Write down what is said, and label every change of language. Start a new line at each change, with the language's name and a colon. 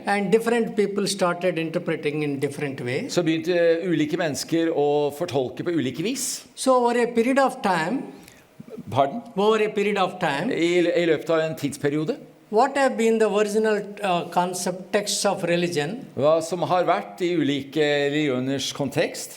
English: and different people started interpreting in different ways.
Norwegian: så begynte ulike mennesker å fortolke på ulike vis.
English: So over a period of time, Pardon?
Norwegian: I løpet av en tidsperiode.
English: what have been the original concept texts of religion
Norwegian: Hva som har vært i ulike religioners kontekst,